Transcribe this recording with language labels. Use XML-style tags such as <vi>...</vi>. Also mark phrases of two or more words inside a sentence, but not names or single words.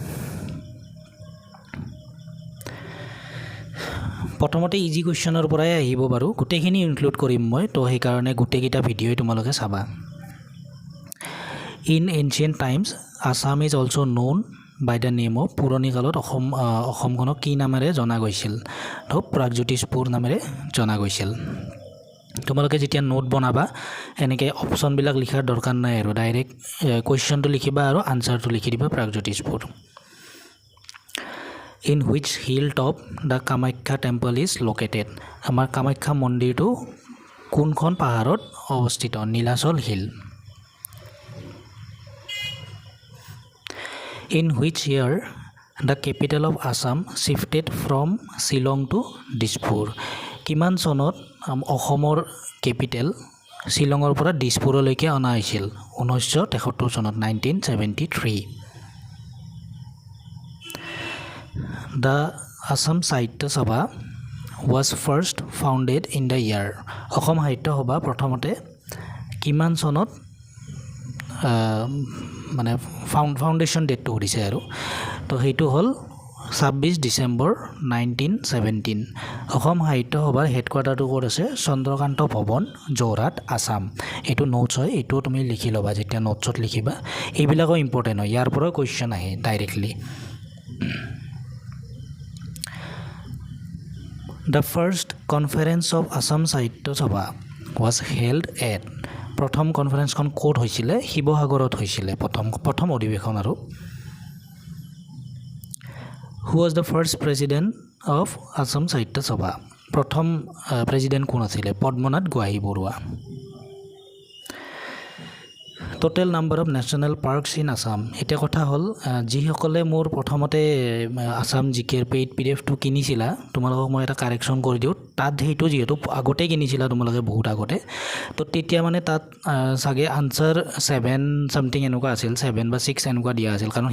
<as>প্ৰথমতে</as> <en>easy question</en> <as>পৰাই আহিব বাৰু গোটেইখিনি ইনক্লুড কৰিম মই তো সেইকাৰণে গোটেইকেইটা ভিডিঅ'ই তোমালোকে চাবা</as> <en>in ancient times Assam is also known by the name of</en> <as>পুৰণি কালত অসমখনক কি নামেৰে জনা গৈছিল তো প্ৰাগজ্যোতিষপুৰ নামেৰে জনা গৈছিল তোমালোকে যেতিয়া নোট বনাবা এনেকৈ অপশ্যনবিলাক লিখাৰ দৰকাৰ নাই আৰু</as> <en>direct question</en> <as>লিখিবা আৰু আনচাৰটো লিখি দিবা প্ৰাগজ্যোতিষপুৰ</as> <en>in which hilltop the Kamakhya temple is located</en> <as>আমাৰ কামাখ্যা মন্দিৰটো কোনখন পাহাৰত অৱস্থিত নীলাচল হিল</as> <en>in which year the capital of Assam shifted from Shillong to Dispur</en> <as>কিমান চনত অসমৰ কেপিটেল শ্বিলঙৰ পৰা দিছপুৰলৈকে অনা হৈছিল 1973 চনত 1973</as> <en>The Assam Sahitya Sabha was first founded in the year</en> <as>অসম সাহিত্য সভা প্ৰথমতে কিমান চনত মানে ফাউণ্ডেশ্যন ডেটটো কৰিছে আৰু তো সেইটো হ'ল 26 ডিচেম্বৰ 1917 অসম সাহিত্য সভাৰ হেডকোৱাৰ্টাৰটো ক'ত আছে চন্দ্ৰকান্ত ভৱন যোৰহাট আসাম এইটো নোটছ হয় এইটো তুমি লিখি ল'বা যেতিয়া নোটছত লিখিবা এইবিলাকো ইম্পৰ্টেণ্ট হয় ইয়াৰ পৰাও কুৱেশ্যন আহে ডাইৰেক্টলি</as> <en>The first conference of Assam Sahitya Sabha was held at</en> <as>প্ৰথম কনফাৰেন্সখন ক'ত হৈছিলে শিৱসাগৰত হৈছিলে প্ৰথম অধিৱেশন আৰু</as> <en>Who was the first president of Assam Sahitya Sabha</en> <as>প্ৰথম প্ৰেছিডেণ্ট কোন আছিলে পদ্মনাথ গোহাঁই বৰুৱা</as> <en>total number of national parks in Assam</en> <as>এতিয়া কথা হ'ল যিসকলে মোৰ প্ৰথমতে আসাম জিকেৰ পেইড PDFটো কিনিছিলা তোমালোকক মই এটা কাৰেকশ্যন কৰি দিওঁ তাত সেইটো যিহেতু আগতে কিনিছিলা তোমালোকে বহুত আগতে তো তেতিয়া মানে তাত চাগে আনচাৰ 7 সামথিং এনেকুৱা আছিল 7 বা 6 এনেকুৱা দিয়া আছিল কাৰণ</as>